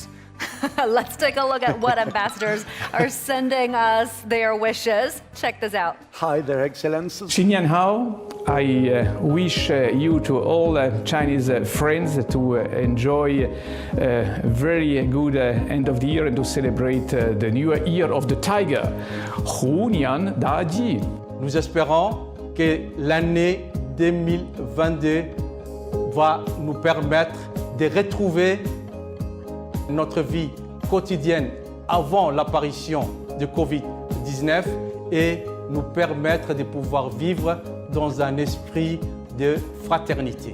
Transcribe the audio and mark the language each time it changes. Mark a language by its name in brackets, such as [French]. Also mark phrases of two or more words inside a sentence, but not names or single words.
[English] Let's take a look at what ambassadors are sending us their wishes. Check this out. Hi, Their Excellencies. [Chinese] 新年好. [English] I wish you to all Chinese friends to enjoy a very good end of the year and to celebrate the new year of the tiger. [Chinese] 虎年大吉. [French] Nous espérons que l'année 2022 va nous permettre de retrouver notre vie quotidienne avant l'apparition de Covid-19 et nous permettre de pouvoir vivre dans un esprit de fraternité.